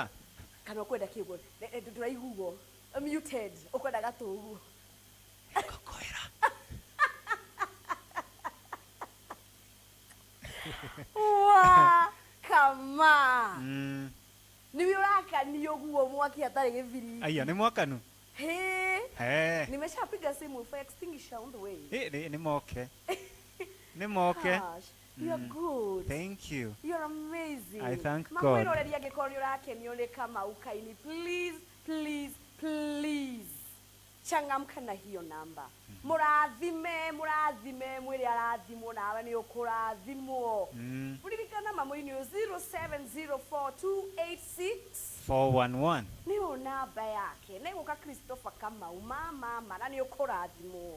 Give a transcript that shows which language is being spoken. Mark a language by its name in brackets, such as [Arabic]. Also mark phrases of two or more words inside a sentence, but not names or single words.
[Kikuyu] kana ũkwenda kĩguo ndũraiguo muted ũkwenda gatũguo Ngũkwĩra Wa kama. Mm. Niwe ũrakania ũguo mwaki hatarĩ gĩbiriti. Aya nĩ mwakanu. [Swahili] He. Nimeshapiga simu [English] for extinguisher on the way. [Kikuyu] Nĩ moke. Nĩ moke. [English] Gosh, you're good. Thank you. You're amazing. I thank God. [Kikuyu] Makwĩroreria angĩkorwo nĩ ũrakenio nĩ Kamau Kaini. [English] Please, please, please. [Swahili] Changamka na hiyo namba. [Kikuyu] Mũrathime, mũrathime, mwĩrĩ arathimwo nawe nĩ ũkũrathimwo. Uririkana mamu-inĩ 0704286411. Nĩyo namba yake. Nĩ gũka Christopher Kamau mama na nĩ ũkũrathimwo.